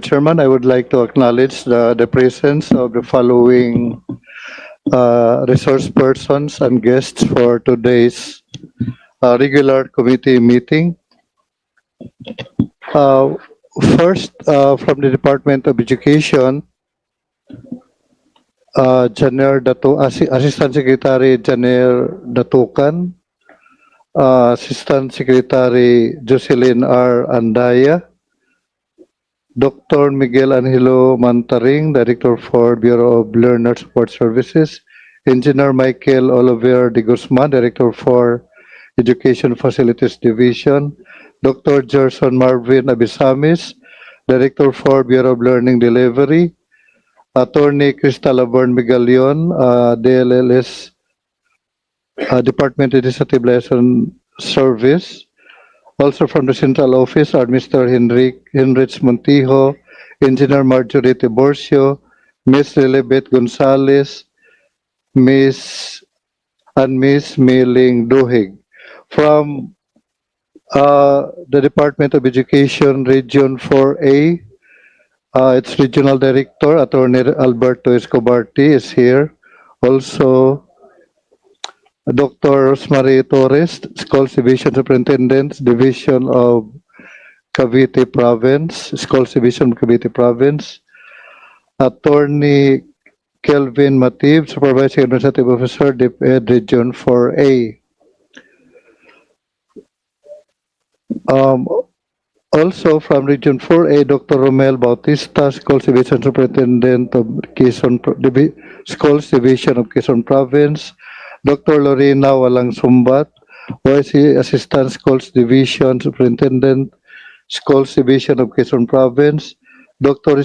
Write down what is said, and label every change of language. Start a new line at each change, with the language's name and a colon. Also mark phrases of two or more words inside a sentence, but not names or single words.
English: Chairman, I would like to acknowledge the presence of the following resource persons and guests for today's regular committee meeting. First, from the Department of Education, Assistant Secretary Janer Datukan, Assistant Secretary Jocelyn R. Andaya, Dr. Miguel Angelo Mantaring, Director for Bureau of Learner Support Services, Engineer Michael Oliver de Guzman, Director for Education Facilities Division, Dr. Gerson Marvin Abisamis, Director for Bureau of Learning Delivery, Attorney Crystal Laverne Migalion, DLLS, Department of Legislative Liaison Service. Also from the Central Office are Mr. Henrich Montijo, Engineer Marjorie Tiborcio, Ms. Lilibet Gonzalez, Miss Meling Duhig. From the Department of Education, Region 4A, its Regional Director, Attorney Alberto Escobarti is here. Also, Dr. Rosemary Torres, Schools Division Superintendent, Division of Cavite Province, Schools Division of Cavite Province. Attorney Kelvin Matib, Supervising Administrative Officer, DepEd Region 4A. Also from Region 4A, Dr. Romel Bautista, Schools Division Superintendent of Quezon, Schools Division of Quezon Province. Dr. Lorena Walang Sumbat, OIC Assistant Schools Division Superintendent, Schools Division of Quezon Province. Dr.